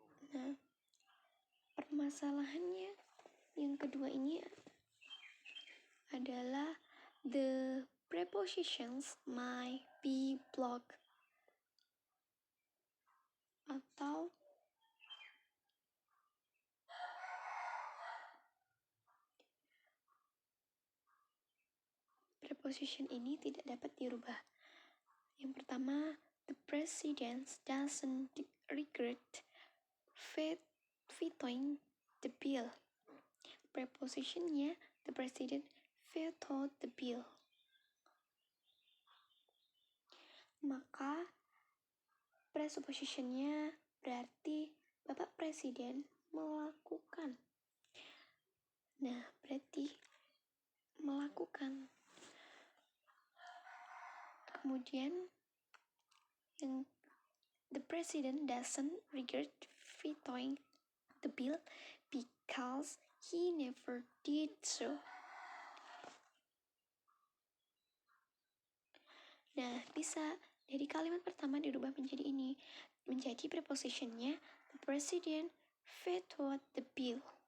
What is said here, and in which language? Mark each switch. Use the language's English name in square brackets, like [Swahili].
[Indonesian] Nah, permasalahannya yang kedua ini adalah the prepositions might be blocked atau preposition ini tidak dapat dirubah. [English] Yang pertama, the president doesn't regret vetoing the bill. Prepositionnya, the president vetoed the bill. [Indonesian] Maka presuppositionnya berarti Bapak Presiden melakukan. Nah, berarti melakukan. [English] Kemudian yang the president doesn't regret vetoing the bill because he never did so. [Indonesian] Nah, bisa dari kalimat pertama dirubah menjadi ini, menjadi prepositionnya the president vetoed the bill.